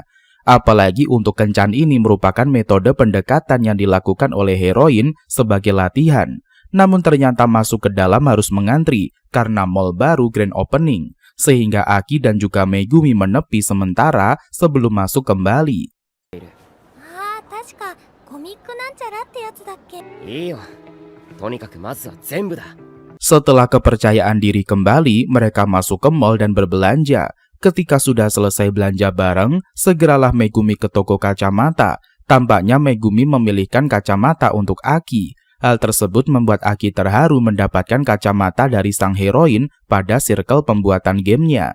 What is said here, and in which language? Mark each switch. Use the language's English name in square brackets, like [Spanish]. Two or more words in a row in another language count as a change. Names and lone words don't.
[Indonesian] Apalagi untuk kencan ini merupakan metode pendekatan yang dilakukan oleh heroin sebagai latihan. Namun ternyata masuk ke dalam harus mengantri karena mall baru [English] grand opening, [Indonesian] sehingga Aki dan juga Megumi menepi sementara sebelum masuk kembali. [Japanese] 確かコミいいよ。とにかくまずは全部だ。 [Indonesian] Setelah kepercayaan diri kembali, mereka masuk ke mall dan berbelanja. Ketika sudah selesai belanja bareng, segeralah Megumi ke toko kacamata. Tampaknya Megumi memilihkan kacamata untuk Aki. Hal tersebut membuat Aki terharu mendapatkan kacamata dari sang heroin pada circle pembuatan gamenya.